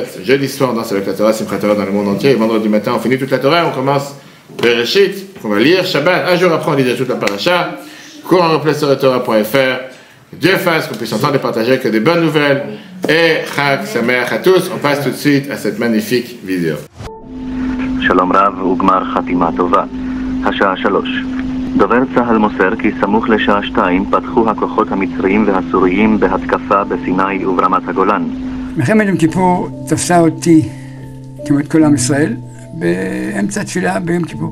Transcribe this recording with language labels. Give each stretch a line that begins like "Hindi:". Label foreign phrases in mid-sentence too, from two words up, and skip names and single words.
French: Jeudi soir, on danse avec la Torah,
Hebrew: שמחת תורה
French: dans le monde entier. Et vendredi matin, on finit toute la Torah. On commence Bereshit, qu'on va lire Shabbat. Un jour après, on lit toute la paracha. Cours en replay sur Torah.fr. Dieu fasse qu'on puisse entendre et partager que des bonnes nouvelles. Et
Hebrew: חג שמח
French: à tous. On passe tout de suite à cette magnifique vidéo.
Hebrew: שלום רב וגמר חתימה טובה. השעה 3. דובר צה"ל מוסר כי סמוך לשעה 2 פתחו הכוחות המצריים והסוריים בהתקפה בסיני וברמת הגולן. מלחמת יום כיפור תפסה אותי כמעט כל עם ישראל באמצע תפילה ביום כיפור.